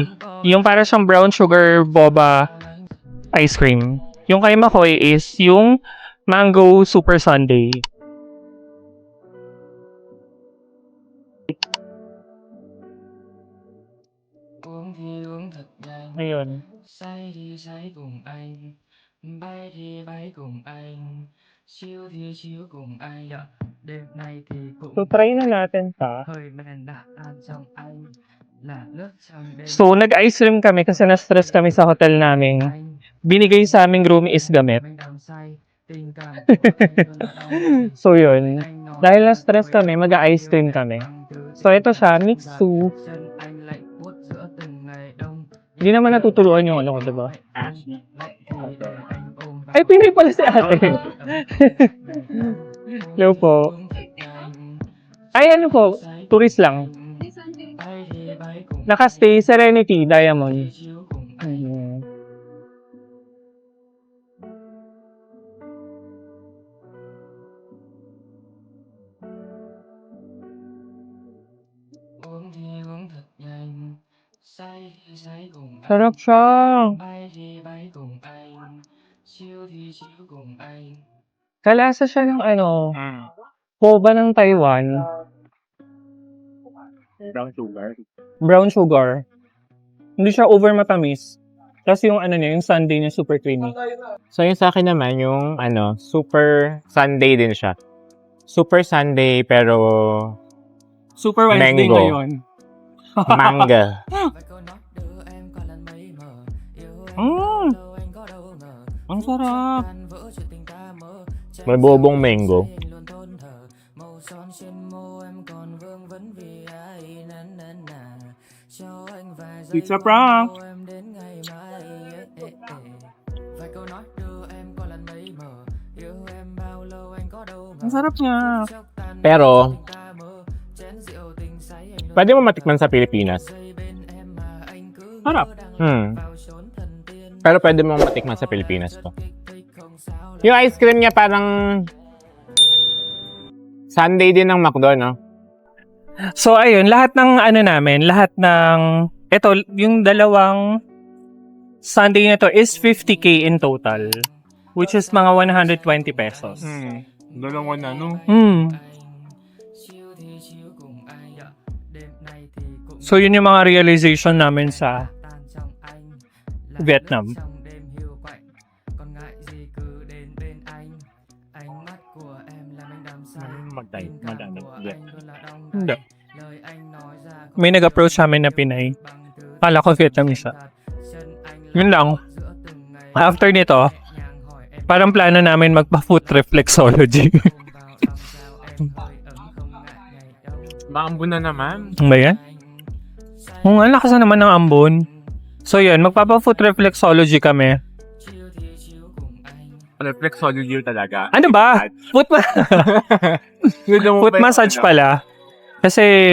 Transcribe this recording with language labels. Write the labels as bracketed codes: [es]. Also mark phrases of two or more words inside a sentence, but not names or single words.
[tl] Yung para siyang [en] brown sugar boba ice cream. [tl] Yung kay Makoy is yung mango Super Sundae. Ayun. [vi] Say thì say cùng anh, bay thì bay cùng anh, chill thì chill cùng anh. Đêm nay thì cũng [tl] So, try na natin ta. [vi] hơi men đã tan trong anh, là nước trong đêm [tl] So, nag-ice cream kami kasi na-stress kami sa hotel namin. [vi] anh. [tl] Binigay sa aming room is gamit. [vi] Mình đắm say, tình cảm của anh luôn là đau. [tl] So, yun. [vi] Anh nói [tl] Dahil na-stress kami, mag-ice cream kami. So, ito siya, Mixu. [vi] chân anh lạnh buốt giữa từng ngày đông. [tl] Hindi naman natutuluan yung ano ko, diba? [vi] Lạnh thì để anh ôm vào. [tl] Ay, Pinoy pala si ate. Hello po. Ay, ano po? Tourist lang. Naka-stay Serenity Diamond. Mhm. [vi] Uống thì uống thật nhanh, say thì say cùng anh, [tl] Sarap siya. [vi] bay thì bay cùng anh, chill thì chill cùng anh. [tl] Kalasa siya ng ano, boba ng Taiwan. [en] Brown sugar. Brown sugar. [tl] Hindi siya over matamis. Tapos yung ano niya, yung sundae niya super creamy. So, yung sa akin naman, yung super Sunday din siya. Super Sunday, pero [en] Super Wednesday [tl] Mango. ngayon. manga. [vi] Và câu nói đưa em qua lần mấy mờ, yêu em Mm, đâu anh có đâu ngờ. [tl] ang sarap. [vi] Tan vỡ chuyện tình ta mơ, [tl] May bobong mango. [vi] luôn thôn thờ, màu son trên môi em còn vương vấn vì ai năn năn nà. Cho anh vài giây [en] It's a prank. [vi] mong em đến ngày mai. Vài câu nói đưa em qua lần mấy mờ, yêu em bao lâu anh có đâu ngờ. [tl] Ang sarap niya. [vi] Chốc tan vỡ [tl] Pero, [vi] chuyện tình ta mơ, chén rượu tình say anh luôn [tl] pwede mo matikman sa Pilipinas. [vi] giây bên em mà anh cứ [tl] Sarap. [vi] ngỡ đang Hmm. vào chốn thần tiên. [tl] Pero pwede mo matikman sa Pilipinas to. [vi] Kích thích không sao [tl] Yung ice cream niya parang Sunday din ng McDo, no? So, ayun, lahat ng ano namin, lahat ng, eto, yung dalawang Sunday na to is 50k in total. [en] Which is mga 120 pesos. [tl] Dalawa na, no? Hmm. [vi] chill thì chill cùng anh. Đêm nay thì cũng [tl] So, yun yung mga realization namin sa [vi] tan trong anh, là [tl] Vietnam. [vi] nước trong đêm hiu quạnh. Còn ngại gì cứ đến bên anh. Ánh mắt của em làm anh đắm say. Tình cảm của anh luôn là đong [tl] Hindi. [vi] đầy. Lời anh nói ra không [tl] May nag-approach sa amin na Pinay. [vi] bằng từ [tl] Kala ko Vietnamese siya. [vi] thật. Chân anh [tl] Yun lang. [vi] giữa từng ngày [tl] After nito, [vi] nhàng hỏi em [tl] parang plano namin magpa-foot reflexology. [vi] ôm vào lòng sao em hơi ấm không ngại ngày đông. [tl] Maambo na naman. Ano ba yan? Oo nga, lakas na naman ng ambon. So yun, magpapa-foot reflexology kami. [vi] Chill thì chill cùng anh. [tl] Reflexology talaga. Ano ba? [en] Foot, foot massage [tl] pala.